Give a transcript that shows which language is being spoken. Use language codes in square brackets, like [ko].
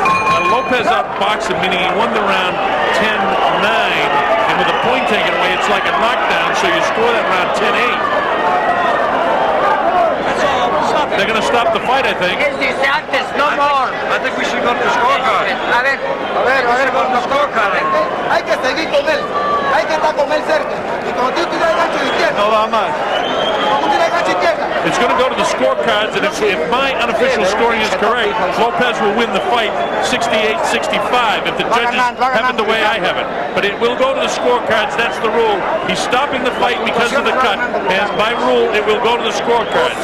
[en] Now Lopez outboxed him, meaning he won the round 10-9, and with a point taken away, it's like a knockdown, so you score that round 10-8. They're going to stop the fight, I think. No more. I think we should go to the scorecard. [es] A ver, [en] go to the scorecard. [es] Hay que seguir con él. Hay que estar con él cerca. Y como tú tiras el gancho de izquierda. No va más. Como tú tiras el gancho izquierda. [en] It's going to go to the scorecards, and if my unofficial scoring is correct, Lopez will win the fight 68-65 if the judges have it the way I have it. But it will go to the scorecards. That's the rule. He's stopping the fight because of the cut, and by rule, it will go to the scorecards.